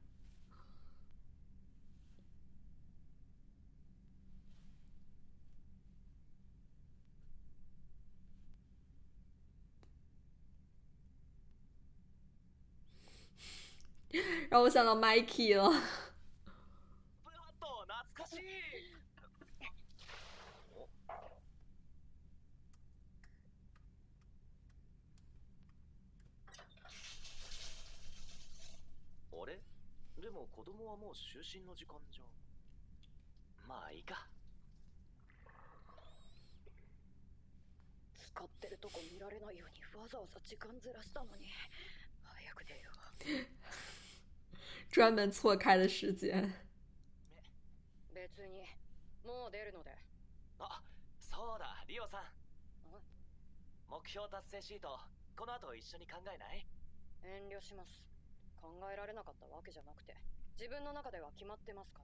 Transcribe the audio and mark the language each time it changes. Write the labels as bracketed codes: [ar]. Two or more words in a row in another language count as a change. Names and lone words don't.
[zh] 让我想到 Mikey 了。 [ja] ブラッド懐かしい。あれでも子供はもう就寝の時間じゃ。まあいいか。使ってるとこ見られないようにわざわざ時間ずらしたのに。早く出よう。 [zh] 专门错开的时间。 [ja] 別にもう出るので。あ、そうだ、リオさん。目標達成シート、この後一緒に考えない？遠慮します。考えられなかったわけじゃなくて、自分の中では決まってますから。